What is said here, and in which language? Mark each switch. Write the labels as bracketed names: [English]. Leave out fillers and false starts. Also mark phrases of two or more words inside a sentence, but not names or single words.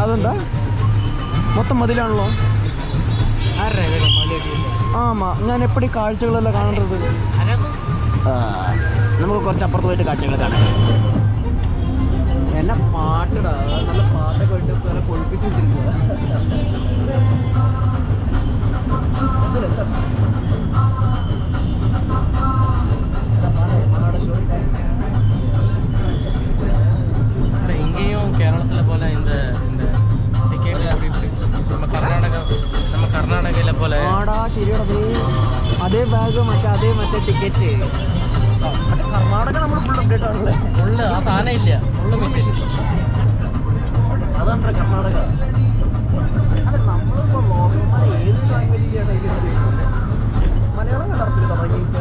[Malayalam] അതെന്താ മൊത്തം മതിലാണല്ലോ? ആമാ, ഞാൻ എപ്പോഴും കാഴ്ചകളെല്ലാം കാണേണ്ടത്. നമുക്ക് കുറച്ച് അപ്പുറത്ത് പോയിട്ട് കാഴ്ചകൾ കാണാം. എന്നെ പാട്ടിടാ, നല്ല പാട്ടൊക്കെ ഇട്ട് നല്ല കൊഴിപ്പിച്ച് വെച്ചിരിക്കുക. [Tamil] இங்கேயும் கேரளத்தில் போல இந்த டிக்கெட் அப்படி நம்ம கர்நாடகையில் போல [Malayalam] ആടാ, ശരിയാണത്. അതേ ബാഗ് മറ്റേ ടിക്കറ്റ്. കർണാടക നമ്മൾ [English] full update [Malayalam] ആണല്ലേ. ഫുള്ള് ആ സാധനം ഇല്ല, [English] full machine. [Malayalam] അതാണ് കർണാടക. അല്ല, നമ്മളിപ്പോൾ ഏത് ലാംഗ്വേജിലാണ് മലയാളം കലർത്തിൽ തുടങ്ങിയിട്ട്